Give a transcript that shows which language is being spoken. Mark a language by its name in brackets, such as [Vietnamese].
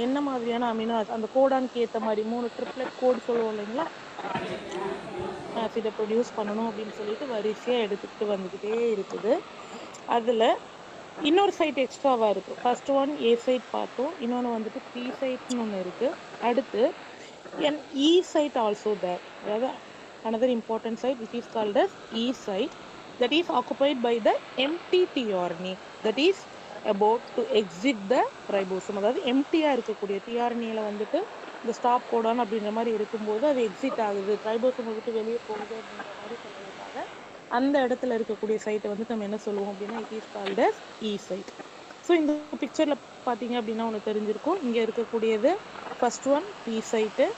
[Tamil] என்ன மாதிரியான amino acid? அந்த கோடானுக்கு ஏற்ற மாதிரி 3 ட்ரிப்ளெட் கோடு சொல்லுவோம் இல்லைங்களா? ஆசிடை ப்ரொடியூஸ் பண்ணணும் அப்படின்னு சொல்லிட்டு வரிசையா எடுத்துக்கிட்டு வந்துக்கிட்டே இருக்குது. அதுல இன்னொரு சைட் எக்ஸ்ட்ராவா இருக்கு. ஃபர்ஸ்ட் ஒன் ஏ சைட் பார்த்தோம், இன்னொன்று வந்துட்டு பி சைட்னு ஒன்று இருக்கு. [English] அடுத்து an E site also there. அதாவது another important site which is called as E site that is occupied by the empty tRNA that is about to exit the ribosome. [Tamil] அதாவது எம்டியா இருக்கக்கூடிய டிஆர்என்ஏல வந்துட்டு இந்த ஸ்டாப் கோடான் அப்படின்ற மாதிரி இருக்கும்போது அது எக்ஸிட் ஆகுது, ரைபோசோம் விட்டு வெளியே போகுது அப்படின்ற மாதிரி சொல்றதுக்காக அந்த இடத்துல இருக்கக்கூடிய சைட்டை வந்து நம்ம என்ன சொல்லுவோம் அப்படின்னா [English] It is called as E site. [Tamil] So இந்த பிக்சர்ல பார்த்தீங்க அப்படின்னா ஒன்று தெரிஞ்சிருக்கும். இங்கே இருக்கக்கூடியது ஃபர்ஸ்ட் ஒன் பி சைட்டு.